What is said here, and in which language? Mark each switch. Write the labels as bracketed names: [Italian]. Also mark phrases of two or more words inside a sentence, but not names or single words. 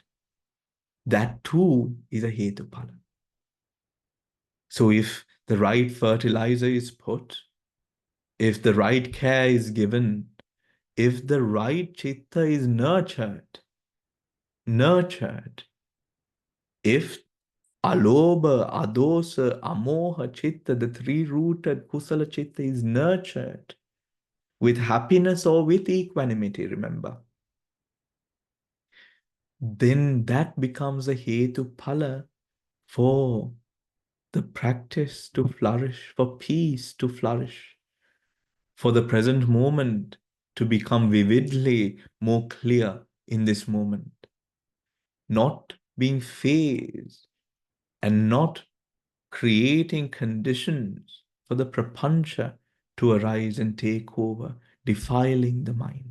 [English] That too is a hetupala. So if the right fertilizer is put, if the right care is given, if the right chitta is nurtured, if [Pali] alobha, adosa, amoha, chitta, [English] the three-rooted [Pali] kusala chitta [English] is nurtured with happiness or with equanimity, remember, then that becomes a [Pali] hetu phala [English] for the practice to flourish, for peace to flourish, for the present moment to become vividly more clear in this moment, not being phased and not creating conditions for the prapancha to arise and take over, defiling the mind.